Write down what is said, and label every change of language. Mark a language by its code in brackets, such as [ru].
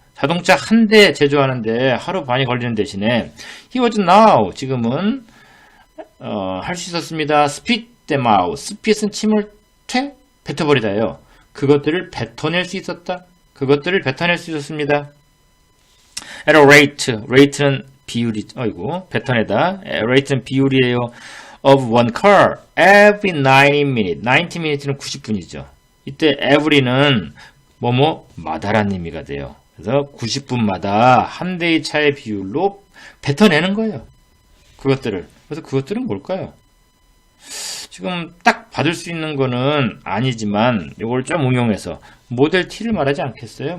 [ko] 자동차 한 대 제조하는데 하루 반이 걸리는 대신에 [en] he was now [ko] 지금은 할 수 있었습니다. [en] spit them out. [ko] spit은 침을 뱉어버리다요. 그것들을 뱉어낼 수 있었다. 그것들을 뱉어낼 수 있었습니다. [en] at a rate. [ko] rate는 비율이 뱉어내다. rate는 비율이에요. [en] of one car every 90 minutes. 90 minutes [ko] 는 90분이죠. 이때 every는 마다라는 의미가 돼요. 그래서 90분마다 한 대의 차의 비율로 뱉어내는 거예요. 그것들을. 그래서 그것들은 뭘까요? 지금 딱 받을 수 있는 거는 아니지만 이걸 좀 응용해서 모델 T를 말하지 않겠어요?